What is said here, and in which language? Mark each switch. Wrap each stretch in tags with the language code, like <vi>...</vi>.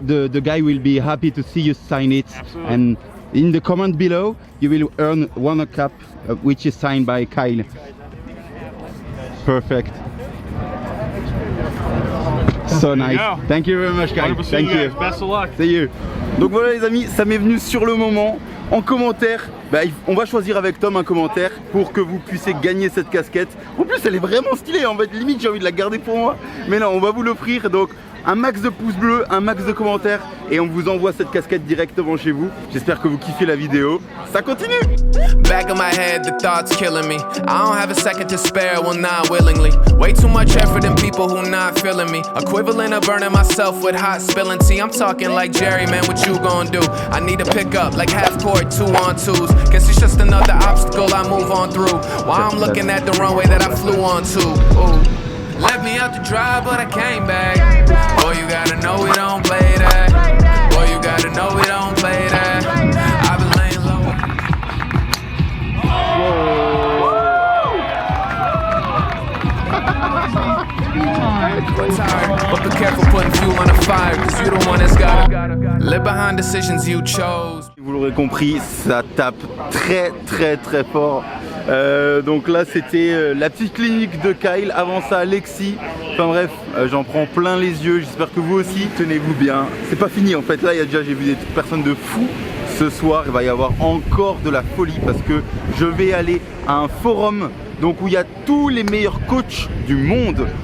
<en>And the guy will be happy to see you sign it. Absolutely. And in the comment below, you will earn one cap, which is signed by Kyle. Perfect. So nice. Thank you very much, Kyle. Thank you. Best of luck. See you.</en> <fr>Donc voilà les amis, ça m'est venu sur le moment. En commentaire, on va choisir avec Tom un commentaire pour que vous puissiez gagner cette casquette. En plus elle est vraiment stylée, en fait limite j'ai envie de la garder pour moi. Mais non, on va vous l'offrir, donc un max de pouces bleus, un max de commentaires et on vous envoie cette casquette directement chez vous. J'espère que vous kiffez la vidéo. Ça continue.</fr> <en>Back of my head, the thoughts killing me. I don't have a second to spare, well not willingly. Way too much effort in people who not feeling me. Equivalent of burning myself with hot spilling tea. I'm talking like Jerry, man, what you gonna do? I need a pickup like half court, 2-on-2s. Guess it's just another obstacle I move on through. While I'm looking at the runway that I flew onto. Ooh. Left me out to dry, but I came back. Boy, you gotta know we don't play that. Boy, you gotta know we don't play that. I've been laying low. But be careful putting fuel on the fire, cause you the one that's gotta live behind decisions you chose.</en> <fr>Vous l'aurez compris, ça tape très très très fort. Donc là c'était la petite clinique de Kyle, avant ça Lexi. Enfin bref, j'en prends plein les yeux, j'espère que vous aussi. Tenez-vous bien, c'est pas fini en fait, là j'ai vu des personnes de fous. Ce soir il va y avoir encore de la folie parce que je vais aller à un forum donc où il y a tous les meilleurs coachs du monde.</fr>